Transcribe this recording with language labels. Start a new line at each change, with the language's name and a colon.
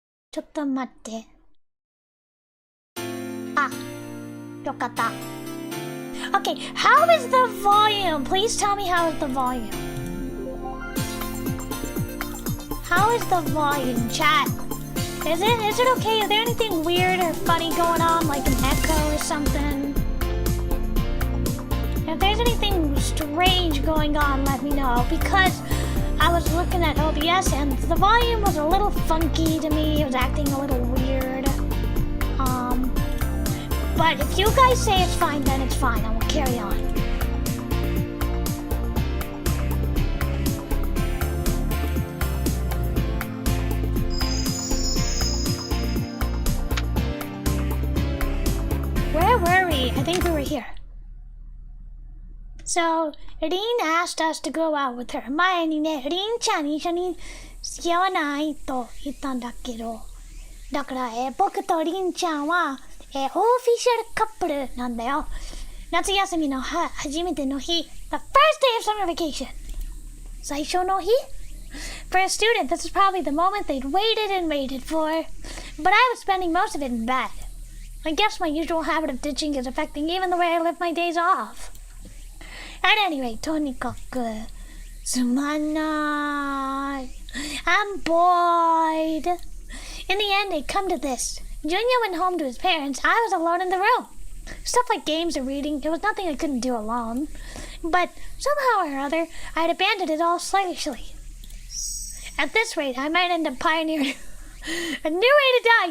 Japanese: ちょっと待って。あ、よかった。
English: Okay, how is the volume? Please tell me how is the volume. How is the volume, chat? Is it okay? Is there anything weird or funny going on, like an echo or something? If there's anything strange going on, let me know, because I was looking at OBS and the volume was a little funky to me. It was acting a little weird. But if you guys say it's fine, then it's fine. I will carry on. Where were we? I think we were here. So, Rin asked us to go out with her.
Japanese: 前にね、Rin ちゃんに一緒に付き合わないと言ったんだけど。だから、僕とRin ちゃんは、オフィシャルカップルなんだよ。夏休みの初めての日。
English: The first day of summer vacation.
Japanese: 最初の日?
English: For a student, this is probably the moment they'd waited and waited for. But I was spending most of it in bed. I guess my usual habit of ditching is affecting even the way I live my days off. At any rate,
Japanese: とにかくつまんない。
English: I'm bored. In the end, it come to this. Junior went home to his parents. I was alone in the room. Stuff like games or reading, it was nothing I couldn't do alone. But somehow or other, I had abandoned it all slavishly. At this rate, I might end up pioneering a new way to die.